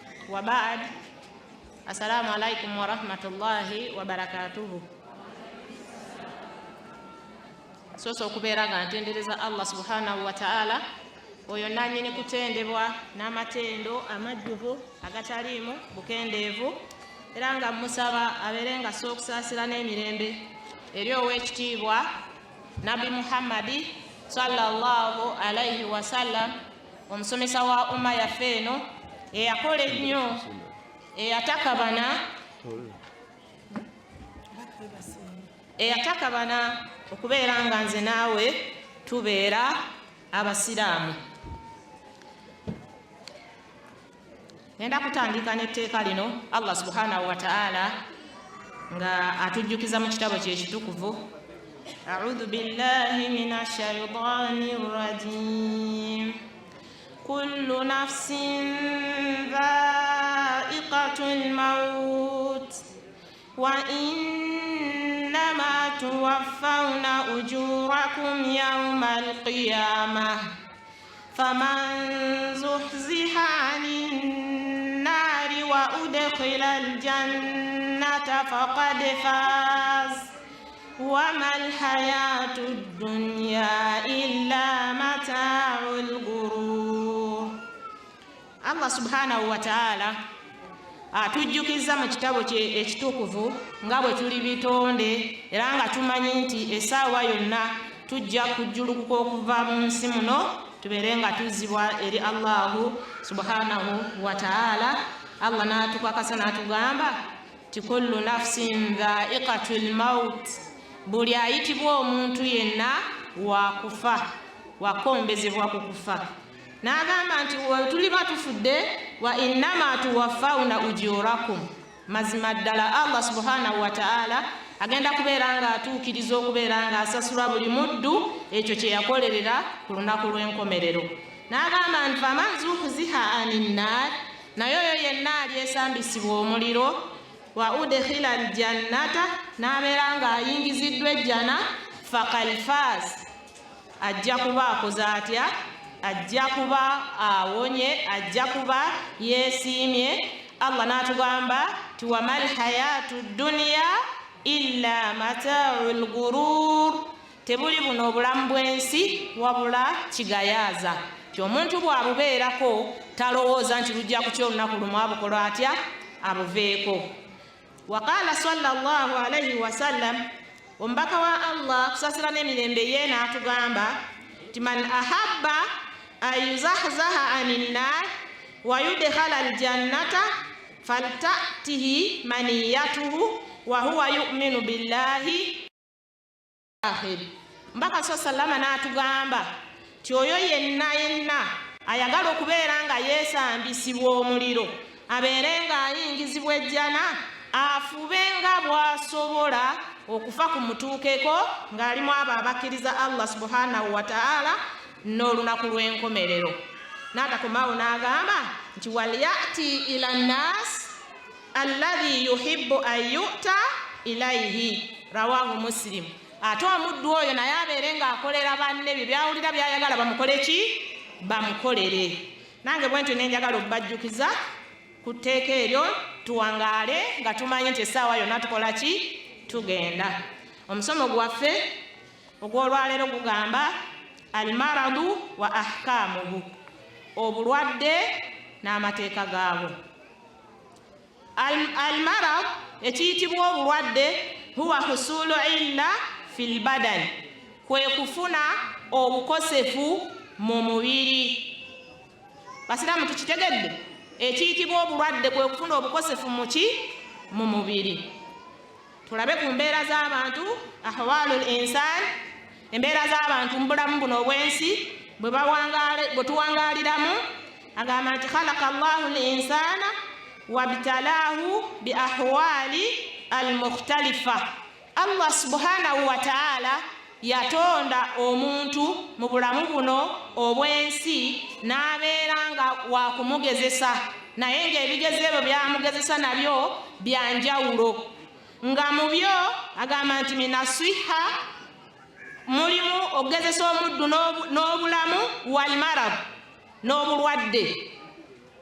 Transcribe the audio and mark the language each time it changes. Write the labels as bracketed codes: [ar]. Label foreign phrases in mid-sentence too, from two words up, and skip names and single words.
[ar] وبعد السلام عليكم ورحمة الله وبركاته. [lg] Soso okubeera nga ntendereza Allah [ar] سبحانه وتعالى [lg] oyo nannyini kutendebwa n'amatendo amajjuvu agataliimu bukendeevu era nga musaba abeere nga sookusaasira n'emirembe eri ow'ekitiibwa Nabi Muhammadi [ar] صلى الله عليه وسلم, [lg] omusomesa wa umma yaffe eno eyakola ennyo eyatakabana okubeera nga nze naawe tubeera abasiraamu. Ngenda kutandika n'etteeka lino Allah [ar] سبحانه وتعالى [lg] nga atujjukiza mu kitabo kye ekitukuvu. [ar] أعوذ بالله من الشيطان الرجيم. كل نفس ذائقة الموت وإنما توفون أجوركم يوم القيامة فمن زحزح عن النار وأدخل الجنة فقد فاز وما الحياة الدنيا إلا متاع الغرور. [lg] Allah [ar] سبحانه وتعالى [lg] atujjukiza mu kitabo kye ekitukuvu nga bwe tuli bitonde era nga tumanyi nti essaawa yonna tujja kujjulukuka okuva mu nsi muno tubeere nga tuzibwa eri Allahu [ar] سبحانه وتعالى. Allah [lg] n'atukakasa n'atugamba ti [ar] كل نفس ذائقة الموت, [lg] buli ayitibwa omuntu yenna wakufa, wakombezebwa ku kufa. N'agamba nti tuliba tufudde [ar] وإنما توفون أجوركم, [lg] mazima ddala Allah [ar] سبحانه وتعالى [lg] agenda kubeera nga atuukiriza okubeera nga asasula buli muddu ekyo kye yakolerera ku lunaku lw'enkomerero. N'agamba nti [ar] فمن زحزح عن النار, [lg] naye oyo yenna alyesambisibwa omuliro, [ar] وأدخل الجنة, [lg] n'abeera nga ayingiziddwa ejjana, [ar] فقد فاز, [lg] ajja kuba akoze atya? Ajja kuba awonye, ajja kuba yeesiimye. Allah n'atugamba ti [ar] وما الحياة الدنيا إلا متاع الغرور, [lg] tebuli buno obulamu bw'ensi wabula kigayaaza. Ti omuntu bw'abubeerako talowooza nti lujja kutya olunaku lumu abukola atya? Abuveeko. [ar] وقال صلى الله عليه وسلم, [lg] omubaka wa Allah kusasira n'emirembe ye n'atugamba ti [ar] من أحب أن يزحزح عن النار ويدخل الجنة فلتأته منيته وهو يؤمن بالله الآخر. [lg] Mbaka sallama n'atugamba ti oyo yenna ayagala okubeera nga yeesambisibwa omuliro, abeere nga ayingizibwa ejjana, afube nga bw'asobola okufa ku mutuukeko ng'alimu abo abakkiriza Allah [ar] سبحانه وتعالى [lg] n'olunaku lw'enkomerero. N'atakomawo n'agamba nti [ar] وليأت إلى الناس الذي يحب أن يؤتى إليه، رواه مسلم. [lg] Ate omuddu oyo naye abeere ng'akolera banne bye byawulira byayagala bamukole ki? Bamukolere. Nange bwentyo nenjagala okubajjukiza ku tteeka eryo tuwangaale nga tumanyi nti essaawa yonna tukola ki? Tugenda. Omusomo gwaffe ogw'olwaleero gugamba [ar] المرض وأحكامه, [lg] obulwadde n'amateeka gaabwo. Almarad, ekiyitibwa obulwadde, [ar] هو حصول إلا في البدن, [lg] kwe kufuna obukosefu mu mubiri. Basiraamu tukitegedde? Ekiyitibwa obulwadde kwe kufuna obukosefu muki? Mu mubiri. Tulabe ku mbeera z'abantu, [ar] أحوال الإنسان, [lg] embeera z'abantu mu bulamu buno obw'ensi bwe tuwangaaliramu. Agamba nti [ar] خلق الله الإنسان وابتلاه بأحوال المختلفة. [lg] Allah [ar] سبحانه وتعالى [lg] yatonda omuntu mu bulamu buno obw'ensi n'abeera nga wakumugezesa, naye ng'ebigezo ebyo byamugezesa nabyo byanjawulo. Nga mu byo agamba nti minaswiha, mulimu okugezesa omuddu n'obulamu, [ar] والمرض, [lg] n'obulwadde.